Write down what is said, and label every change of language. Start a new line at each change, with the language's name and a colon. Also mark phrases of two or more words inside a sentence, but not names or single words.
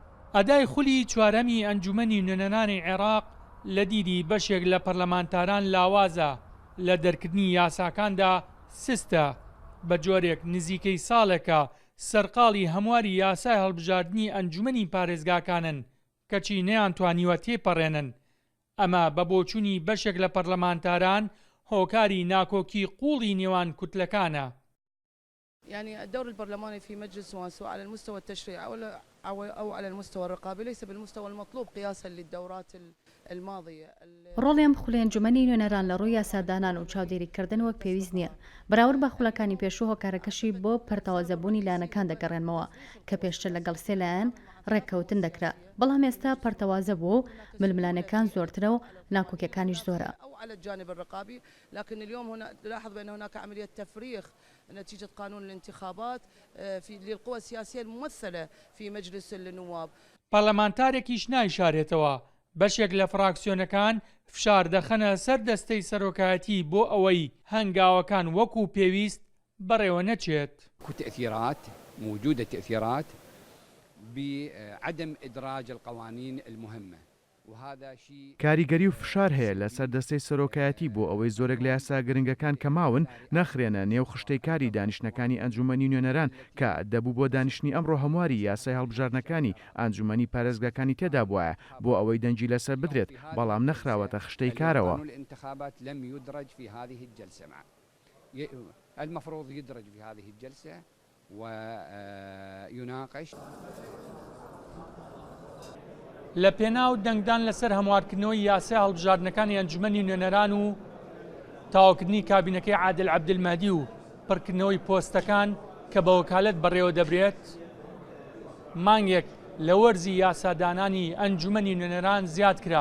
Central Kurdish: ئەدای خولی چوارەمی ئەنجومەنی نوێنەرانی عێراق لە دیدی بەشێک لە پەرلەمانتاران لاوازە لە دەرکردنی یاساکاندا سستە بە جۆرێک نزیکەی ساڵێکە سەرقاڵی هەمواری یاسای هەڵبژاردننی ئەنجومەنی پارێزگاکانن کەچی نەیانتوانیوە تێپەڕێنن. ئەمە بە بۆچوونی بەشێک لە پەرلەمانتاران هۆکاری ناکۆکی قوڵی نێوان کوتلەکانە.
Arabic: يعني الدور البرلماني في مجلس سواء على المستوى التشريعي أو على المستوى الرقابي ليس بالمستوى المطلوب قياسا للدورات الماضية.
Central Kurdish: ڕۆڵیان خولی ئەنجومەنی نوێنەران لە ڕووی یاسادانان و چاودێریکردن وەک پێویست نییە. بەراورد بە خولەکانی پێشوو هۆکارەکەشی بۆ پەرتەوازەبوونی لایەنەکان دەگەڕێنمەوە کە پێشتر لەگەڵ سێ لایەن ڕێککەوتن دەکرا. بەڵام ئێستا پەرتەوازە بوو ململانەکان زۆرترە و ناکۆکیەکانیش زۆرە.
Arabic: على الجانب الرقابي لكن اليوم هنا نلاحظ بأن هناك عملية تفريغ نتيجة قانون الانتخابات للقوى السياسية الممثلة في مجلس النواب.
Central Kurdish: پەرلەمانتارێکیش نایشارێتەوە بەشێک لە فراکسیۆنەکان فشار دەخەنە سەر دەستەی سەرۆکایەتی بۆ ئەوەی هەنگاوەکان وەکو پێویست بەڕێوە نەچێت.
Arabic: تأثيرات موجودة تأثيرات بعدم إدراج القوانين المهمة.
Central Kurdish: کاریگەری و فشار هەیە لەسەر دەستەی سەرۆکایەتی بۆ ئەوەی زۆرێک لە یاسا گرنگەکان کە ماون نەخرێنە نێو خشتەی کاری دانیشتەکانی ئەنجومەنی نوێنەران کە دەبوو بۆ دانیشتنی ئەمڕۆ هەمواری یاسای هەڵبژاردنەکانی ئەنجومەنی پارێزگاکانی تێدا بووە بۆ ئەوەی دەنجی لەسەر بدرێت بەڵام نەخراوەتە خشتەی کارەوە.
Arabic: المفروض يدرج في هذه الجلسة ويناقش.
Central Kurdish: لە پێناو دەنگدان لەسەر هەموارکردنەوەی یاسای هەڵبژاردنەکانی ئەنجومەنی نوێنەران و تاواکردنی کابینەکەی عادل عەبدولمەهدی و پڕکردنەوەی پۆستەکان کە بە وەکالەت بەڕێوە دەبرێت مانگێک لە وەرزی یاسادانانی ئەنجومەنی نوێنەران زیاد کرا.